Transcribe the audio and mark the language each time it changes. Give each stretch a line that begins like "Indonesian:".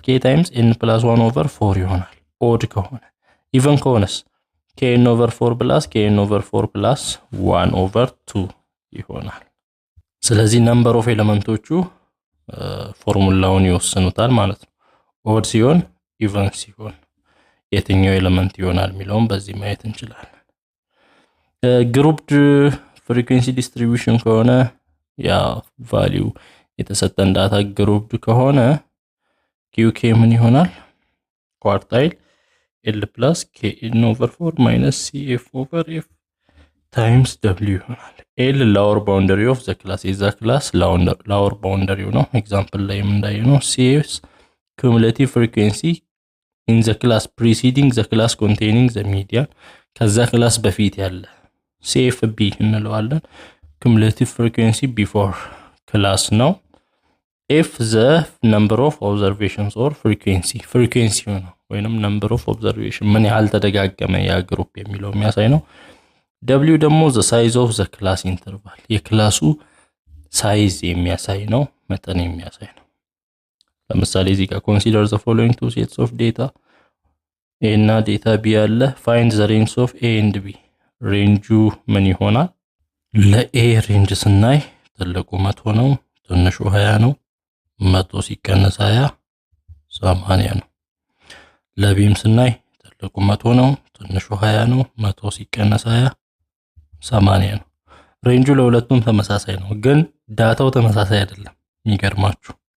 Amharic: K times n plus 1 over 4 ይሆናል ኦድ ከሆነ። ኢቨን ከሆነስ kn over 4 plus kn over 4 plus 1 over 2 ይሆናል። ስለዚህ ነምበር ኦፍ ኤሌመንቶቹ ፎርሙላውን ይወስኑታል ማለት ነው። ኦድ ሲሆን ኢቨን ሲሆን የትኛው ኤሌመንት ይሆናል የሚለውን በዚህ ማየት እንችላለን። ግሩፕድ ፍሪኩዌንሲ ዲስትሪቢዩሽን ከሆነ ያ ቫልዩ የተሰጠን ዳታ ግሩፕድ ከሆነ QK ምን ይሆናል? ኳርታይል L plus KN over 4 minus CF over F times W ይሆናል።
English: L lower boundary of the class is the class lower boundary
Amharic: ነው። ኤግዛምፕል ላይ እንዳየነው CF
English: cumulative frequency in the class preceding the class containing the median
Amharic: ከዛ ክላስ በፊት ያለ CFB እንለዋለን። cumulative frequency before class ነው። F
English: the number of observations or frequency
Amharic: ነው ወይንም number of observation ምን ያህል ተደጋገመ ያ ግሩፕ የሚለው የሚያሳይ ነው። W ደግሞ the size of the class interval የክላሱ ሳይዝ የሚያሳይ ነው፣ መጠን የሚያሳይ ነው። ለምሳሌ እዚህ ጋር
English: consider the following two sets of data
Amharic: A እና data B ያለ
English: find the range of A and B
Amharic: ሬንጁ ምን ይሆናል? ለA ሬንጅ ስናይ ትልቁ 100 ነው፣ ትንሹ 20 ነው። 100 ሲቀነስ 20 80 ነው። ለቢም ስናይ ትልቁ 100 ነው፣ ትንሹ 20 ነው። 100 ሲቀነስ 20 80 ነው። ሬንጁ ለሁለቱም ተመሳሳይ ነው፣ ግን ዳታው ተመሳሳይ አይደለም። የሚገርማችሁ